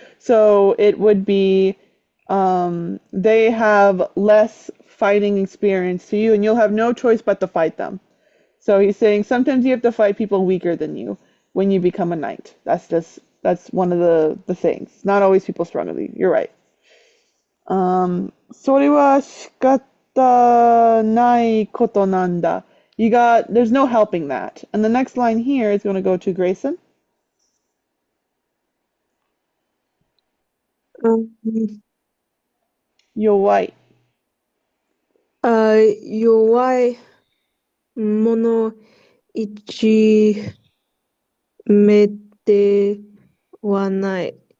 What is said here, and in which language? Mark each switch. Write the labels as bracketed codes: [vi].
[en] So it would be they have less fighting experience to you, and you'll have no choice but to fight them. So he's saying sometimes you have to fight people weaker than you when you become a knight. That's one of the things. Not always people stronger than you. You're right. [ja] それは仕方ないことなんだ. [en] There's no helping that. And the next line here is going to go to Grayson. [ja] うん弱い。弱い者一目ではない。